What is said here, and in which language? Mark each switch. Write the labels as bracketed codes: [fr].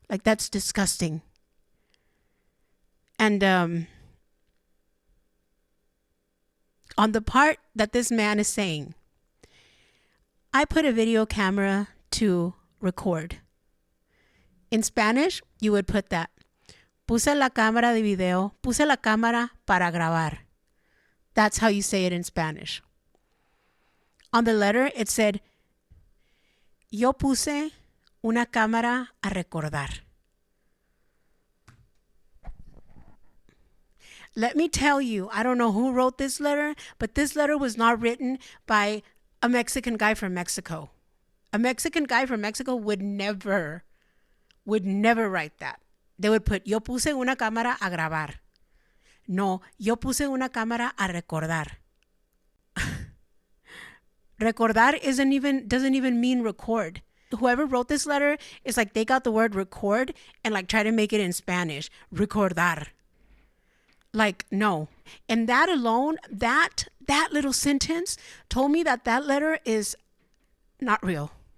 [en] Like, that's disgusting. And on the part that this man is saying, I put a video camera to record. In Spanish, you would put that. [es] Puse la cámara de video. Puse la cámara para grabar. [en] That's how you say it in Spanish. On the letter, it said, [es] yo puse una cámara a recordar. [en] Let me tell you, I don't know who wrote this letter, but this letter was not written by a Mexican guy from Mexico. A Mexican guy from Mexico would never write that. They would put, [es] yo puse una cámara a grabar. No, yo puse una cámara a recordar. [en] Recordar doesn't even mean record. Whoever wrote this letter is like they got the word record and like try to make it in Spanish. Recordar. Like, no. And that alone, that little sentence told me that letter is not real.